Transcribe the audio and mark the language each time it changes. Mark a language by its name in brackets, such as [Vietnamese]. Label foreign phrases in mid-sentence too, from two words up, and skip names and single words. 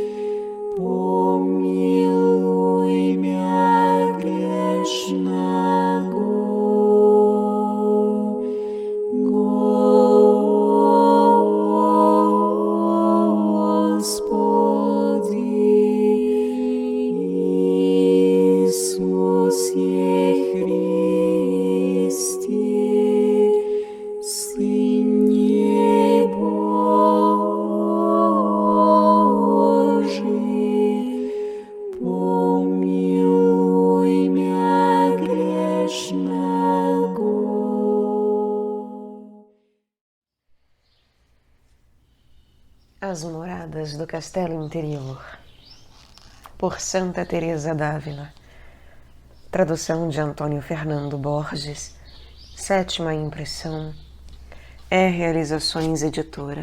[Russian] помилуй мя грешного, Господи, Иисусе Христе, Сыне Божий, помилуй мя грешного. [Portuguese] As Moradas do Castelo Interior, por Santa Teresa d'Ávila. Tradução de Antônio Fernando Borges. 7ª impressão. Realizações Editora.